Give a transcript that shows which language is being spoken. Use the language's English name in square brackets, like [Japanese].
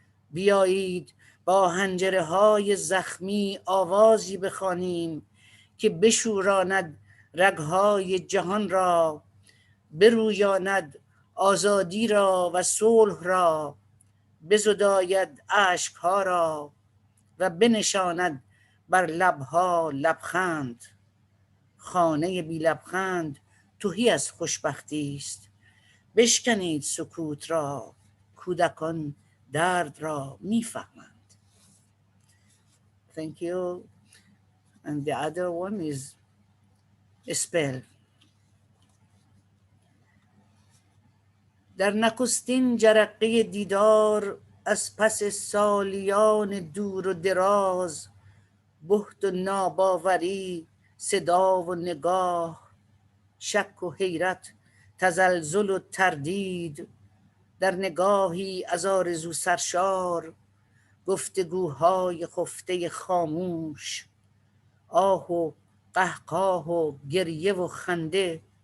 [Persian] بیایید با حنجره های زخمی آوازی بخوانیم که بشوراند رگهای جهان را، برویاند آزادی را و صلح را، بزداید اشکها را و بنشاند بر لبها لبخند. خانه بی لبخند تهی از خوشبختی است. بشکنید سکوت را، کودکان درد را میفهمند. [English] Thank you. And the other one is a spell. [Persian] در نخستین جرقه دیدار از پس سالیان دور و دراز، بهت و ناباوری، صدا و نگاه، شک و حیرت، تزلزل و تردید، در نگاهی از آرزو سرشار، گفتگوهای خفته خاموش، آه و قهقاه و گریه و خنده،